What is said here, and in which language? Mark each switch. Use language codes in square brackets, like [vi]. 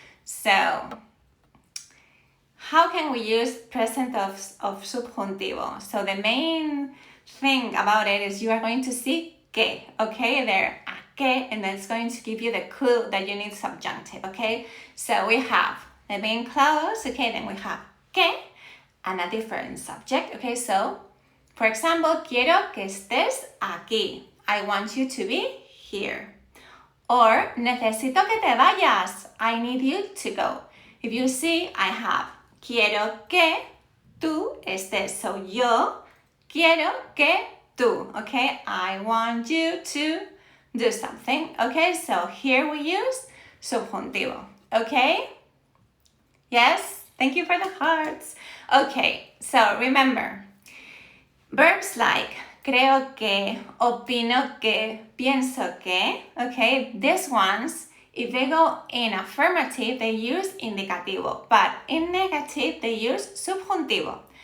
[en] So, how can we use present of subjuntivo? So the main thing about it is you are going to see que, okay, there, a que, and that's going to give you the clue that you need subjunctive, okay? So we have the main clause, okay, then we have que, and a different subject, okay? So, for example, [es] quiero que estés aquí. [en] I want you to be here. Or, [es] necesito que te vayas. [en] I need you to go. If you see, I have [es] quiero que tú estés. So, yo quiero que tú, okay? [en] I want you to do something, okay? So, here we use subjuntivo, okay? Yes, thank you for the hearts. Okay, so remember, verbs like [es] creo que, opino que, pienso que, [en] okay, these ones, if they go in affirmative, they use indicativo, but in negative, they use subjuntivo.